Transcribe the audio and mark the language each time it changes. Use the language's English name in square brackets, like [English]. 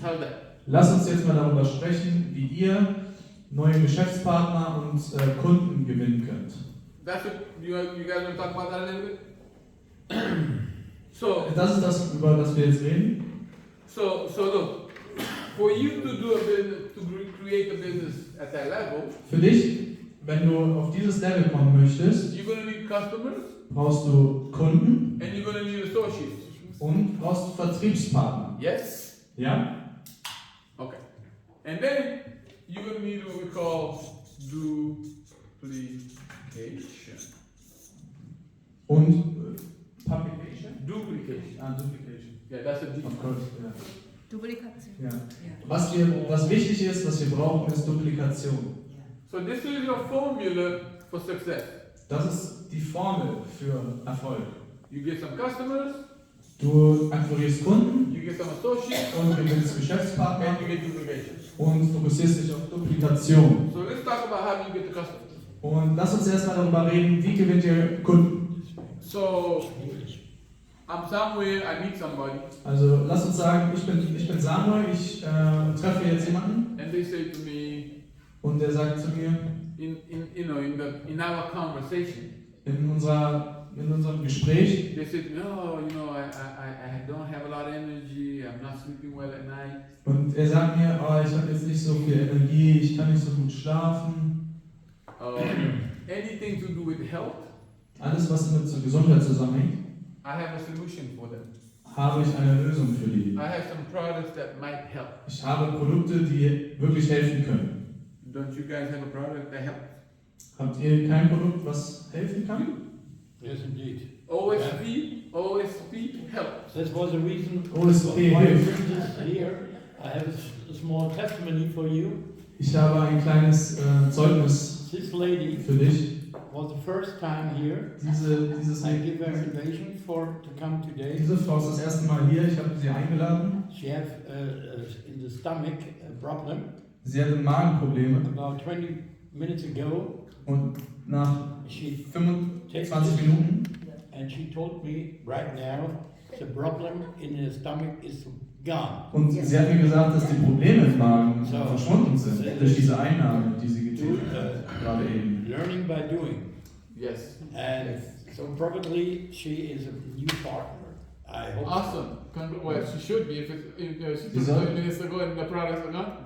[English] How's that? [German] Lass uns jetzt mal darüber sprechen, wie ihr neue Geschäftspartner und Kunden gewinnen könnt. [English] That's it. You guys want to talk about that a little bit? So [German] Das ist das, über das wir jetzt reden. [English] So look, for you to do a business, to create a business at that level, [German] Für dich, wenn du auf dieses Level kommen möchtest, [English] you're going to need customers [German] brauchst du Kunden [English] and you're going to need associates. [German] und brauchst Vertriebspartner. [English] Yes? [German] Ja? [English] Okay. And then you're going to need what we call duplication. [German] Und Publication? [English] Duplication. Duplication. Yeah, that's a D. Of course, ja. [German] Duplikation. Ja. Ja. Was wichtig ist, was wir brauchen, ist Duplikation. [English] So this is your formula for success. [German] Das ist die Formel für Erfolg. [English] You get some customers, [German] Du akquirierst Kunden [English] you get some associates, [German] und gewinnst Geschäftspartner [English] and you get duplication. [German] und fokussierst dich auf Duplikation. [English] So let's talk about how do you get the customers. [German] Und lass uns erstmal darüber reden, wie gewinnt ihr Kunden? [English] So I'm somewhere, I meet somebody, [German] Also lass uns sagen, ich bin Samuel, ich treffe mir jetzt jemanden [English] and they say to me, [German] und der sagt zu mir [English] in our conversation, [German] in unserem Gespräch, [English] they said, no, I don't have a lot of energy, I'm not sleeping well at night. [German] und er sagt mir, oh, ich habe jetzt nicht so viel Energie, ich kann nicht so gut schlafen. [English] Anything to do with health, [German] Alles, was mit zur Gesundheit zusammenhängt, [English] I have a solution for them. [German] habe ich eine Lösung für die. [English] I have some products that might help. [German] Ich habe Produkte, die wirklich helfen können. [English] Don't you guys have a product that helps? [German] Habt ihr kein Produkt, was helfen kann? [English] Yes, indeed. OSP helps. That was the reason OSP why I [German] hilft. [English] bring this here. I have a small testimony for you. [German] Ich habe ein kleines Zeugnis [English] This lady [German] für dich. [English] was the first time here. [German] Dieses [English] I give her invitation to come today. [German] Diese Frau ist das erste Mal hier. Ich habe sie eingeladen. [English] She have in the stomach a problem. [German] Sie hatte Magenprobleme [English] About 20 minutes ago, [German] und nach [English] she [German] 25 Minuten [English] and she told me right now the problem in the stomach is gone. [German] und sie hat mir gesagt, dass die Probleme im Magen verschwunden sind durch diese Einnahme, die sie getätigt hat, gerade eben. [English] Learning by doing. Yes. And so probably she is a new partner. I hope. Awesome. Well, she should be if she [German] Wieso? [English] took 20 minutes ago and the products are not.